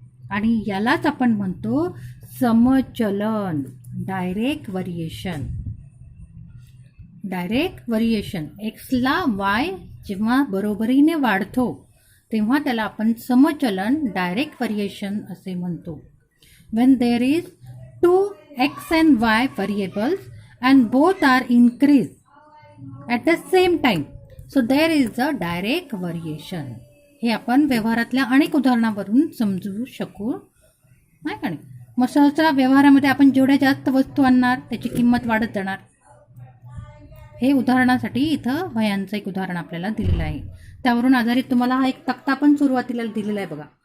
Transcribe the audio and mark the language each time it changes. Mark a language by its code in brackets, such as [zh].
[mr] आणि यालाच आपण म्हणतो समचलन, डायरेक्ट व्हरिएशन. डायरेक्ट व्हरिएशन. एक्सला वाय जेव्हा बरोबरीने वाढतो तेव्हा त्याला आपण समचलन, डायरेक्ट व्हरिएशन असे म्हणतो. [en] When there is two x and y variables and both are increased at the same time, so there is a direct variation. [mr] हे आपण व्यवहारातल्या अनेक उदाहरणावरून समजू शकू, नाही का नाही. मग सहसा व्यवहारामध्ये आपण जेवढ्या जास्त वस्तू आणणार त्याची किंमत वाढत जाणार. हे उदाहरणासाठी इथं वह्यांचं एक उदाहरण आपल्याला दिलेलं आहे. त्यावरून आधारित तुम्हाला हा एक तक्ता पण सुरुवातीला दिलेला आहे बघा.